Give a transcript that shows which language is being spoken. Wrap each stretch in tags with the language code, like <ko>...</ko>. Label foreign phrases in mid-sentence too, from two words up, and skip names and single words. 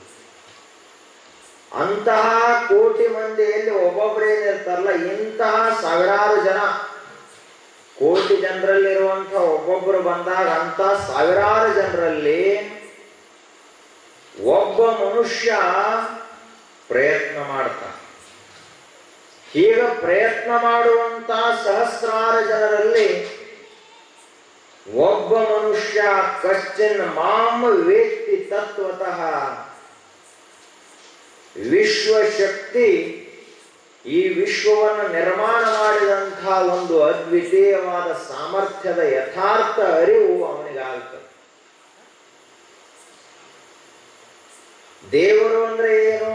<kn>ಅಂತಹ ಕೋಟಿ ಮಂದಿಯಲ್ಲಿ ಒಬ್ಬೊಬ್ಬರೇನಿರ್ತಾರಲ್ಲ, ಇಂತಹ ಸಾವಿರಾರು ಜನ, ಕೋಟಿ ಜನರಲ್ಲಿರುವಂತಹ ಒಬ್ಬೊಬ್ಬರು ಬಂದಾಗ ಅಂತ ಸಾವಿರಾರು ಜನರಲ್ಲಿ ಒಬ್ಬ ಮನುಷ್ಯ ಪ್ರಯತ್ನ ಮಾಡ್ತಾನೆ. ಹೀಗೆ ಪ್ರಯತ್ನ ಮಾಡುವಂತ ಸಹಸ್ರಾರು ಜನರಲ್ಲಿ ಒಬ್ಬ ಮನುಷ್ಯ</kn> <sa>ಕಶ್ಚಿನ್ ಮಾಂ ವೇತ್ತಿ ತತ್ವತಃ.</sa> <kn>ವಿಶ್ವಶಕ್ತಿ, ಈ ವಿಶ್ವವನ್ನು ನಿರ್ಮಾಣ ಮಾಡಿದಂತಹ ಒಂದು ಅದ್ವಿತೀಯವಾದ ಸಾಮರ್ಥ್ಯದ ಯಥಾರ್ಥ ಅರಿವು ಅವನಿಗಾಗ್ತದೆ. ದೇವರು ಅಂದ್ರೆ ಏನು?</kn>